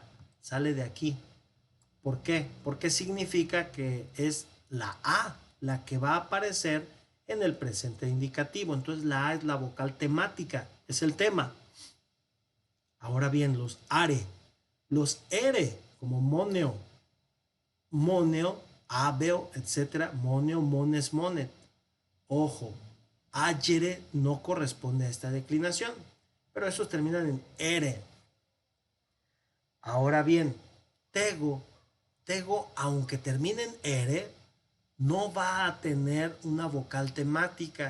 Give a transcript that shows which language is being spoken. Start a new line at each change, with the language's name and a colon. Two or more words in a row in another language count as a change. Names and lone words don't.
Spanish: Sale de aquí. ¿Por qué? Porque significa que es la a la que va a aparecer en el presente indicativo. Entonces la a es la vocal temática, es el tema. Ahora bien, los are, los ere, como
Latin: moneo, moneo, abeo,
Spanish: etc.
Latin: Moneo, mones, monet.
Spanish: Ojo, ayere no corresponde a esta declinación, pero esos terminan en ere. Ahora bien,
Latin: tego, tego,
Spanish: aunque termine en ere, no va a tener una vocal temática.